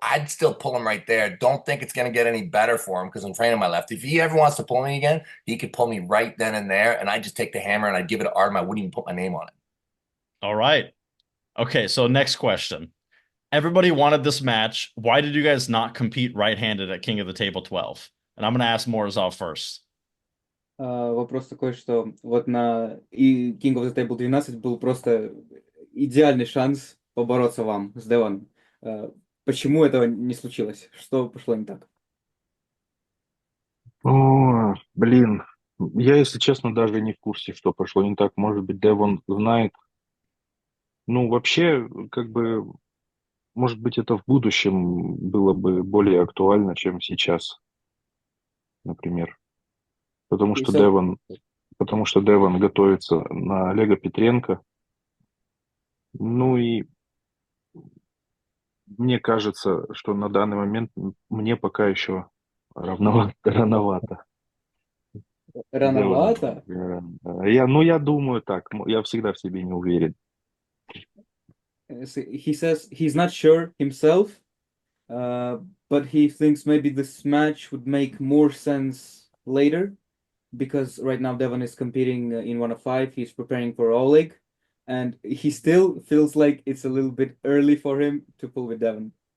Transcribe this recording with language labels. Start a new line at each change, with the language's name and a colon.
English: I'd still pull him right there. Don't think it's going to get any better for him because I'm training my left. If he ever wants to pull me again, he could pull me right then and there, and I'd just take the hammer and I'd give it to Artem. I wouldn't even put my name on it. All right. Okay, so next question. Everybody wanted this match. Why did you guys not compete right-handed at King of the Table 12? And I'm going to ask Morozov first.
Russian: Вопрос такой, что вот на King of the Table 12 был просто идеальный шанс побороться вам с Девоном. Почему этого не случилось? Что пошло не так? О, блин. Я, если честно, даже не в курсе, что пошло не так. Может быть, Девон знает. Ну, вообще, как бы, может быть, это в будущем было бы более актуально, чем сейчас, например. Потому что Девон готовится на Олега Петренко. Ну и мне кажется, что на данный момент мне пока еще рановато. Рановато? Я думаю так. Я всегда в себе не уверен.
English: He says he's not sure himself, but he thinks maybe this match would make more sense later, because right now Devon is competing in 105. He's preparing for Oleg, and he still feels like it's a little bit early for him to pull with Devon.